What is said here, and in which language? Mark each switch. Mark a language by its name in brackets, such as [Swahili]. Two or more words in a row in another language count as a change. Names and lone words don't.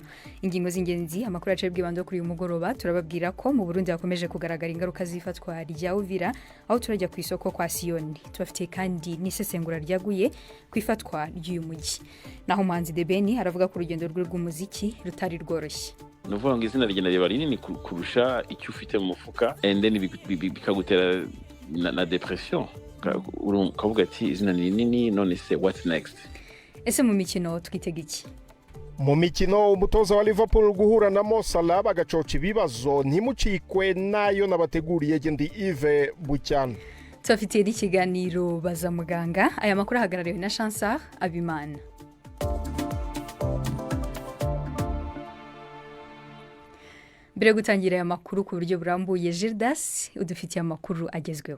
[Kinyarwanda] Ingingo z'ingenzi amakuru acebwe bando kuri uyu mugoroba turababwira ko mu Burundi hakomeje kugaragara ingaruka z'ifatwa rya Uvira aho turajya ku isoko kwa Sioni. Tubafite kandi n'isesengura ryaguye ku ifatwa ry'uyu mujyi. Naho Manzi Debeni aravuga ku rugendo rw'umuziki rutari rworoshye. Nuvuga ngo izina rigenda riba rinini kurusha icyo ufite mu mufuka [English] and then [Kinyarwanda] bikagutera na depression. Ukavuga ati izina ni rinini none se [English] what next? [Kinyarwanda] Ese mu mikino twitega iki? Mu mikino umutoza wa Liverpool guhura na Mo Salah bagacoca ibibazo ntimucikwe nayo nabateguriye ndi Yves Bucyana. Tufitiye ikiganiro baza muganga, aya makuru ahagarariwe na Chancellor Abimana. Mbere gutangira aya makuru ku buryo burambuye, Gildas udufitiye amakuru agezweho.